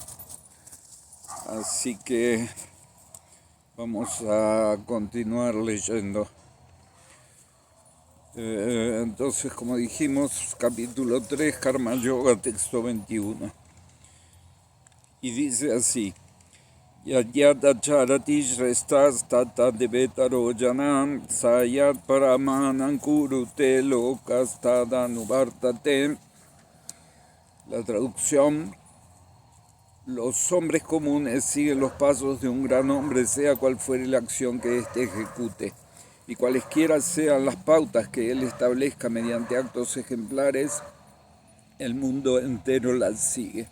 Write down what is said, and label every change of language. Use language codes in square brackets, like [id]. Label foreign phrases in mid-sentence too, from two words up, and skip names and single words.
[es] Así que vamos a continuar leyendo. Entonces, como dijimos, capítulo 3, Karma Yoga, texto 21. Y dice así: [sa] Yadyata charati shrestas tata devetaro janam sayat paramanam kurute lokas tadanuvartate. [es] La traducción: los hombres comunes siguen los pasos de un gran hombre, sea cual fuere la acción que éste ejecute, y cualesquiera sean las pautas que él establezca mediante actos ejemplares, el mundo entero las sigue.